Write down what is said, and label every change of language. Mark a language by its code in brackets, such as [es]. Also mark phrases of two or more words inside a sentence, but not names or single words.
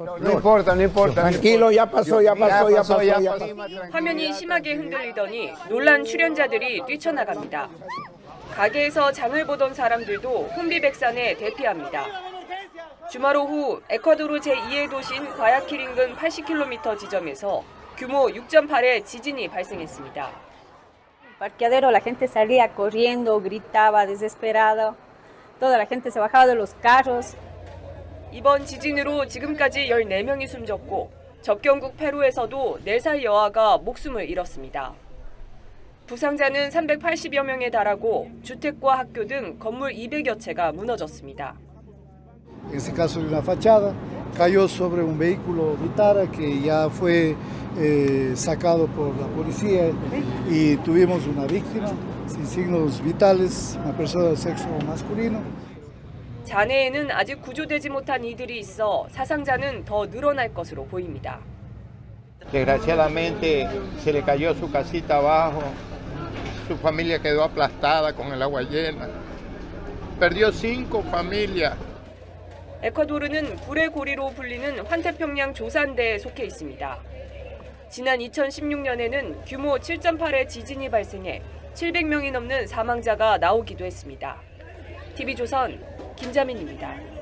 [ko] 화면이 심하게 흔들리더니 놀란 출연자들이 뛰쳐나갑니다. 가게에서 장을 보던 사람들도 혼비백산에 대피합니다. 주말 오후 에콰도르 제2의 도시인 과야킬 인근 80km 지점에서 규모 6.8의 지진이 발생했습니다. [es] Parqueadero, la gente salía corriendo, gritaba desesperado. Toda la gente se bajaba de los carros. [ko] 이번 지진으로 지금까지 14명이 숨졌고 접경국 페루에서도 4살 여아가 목숨을 잃었습니다. 부상자는 380여 명에 달하고 주택과 학교 등 건물 200여 채가 무너졌습니다. [es] en este caso de una fachada, cayó sobre un vehículo Vitara que ya fue sacado por la policía y tuvimos una víctima sin signos vitales, una persona de sexo masculino. [ko] 잔해에는 아직 구조되지 못한 이들이 있어 사상자는 더 늘어날 것으로 보입니다. [es] Desgraciadamente se le cayó su casita abajo, su familia quedó aplastada con el agua llena, perdió 5 familias. [ko] 에콰도르는 불의 고리로 불리는 환태평양 조산대에 속해 있습니다. 지난 2016년에는 규모 7.8의 지진이 발생해 700명이 넘는 사망자가 나오기도 했습니다. TV조선 김자민입니다.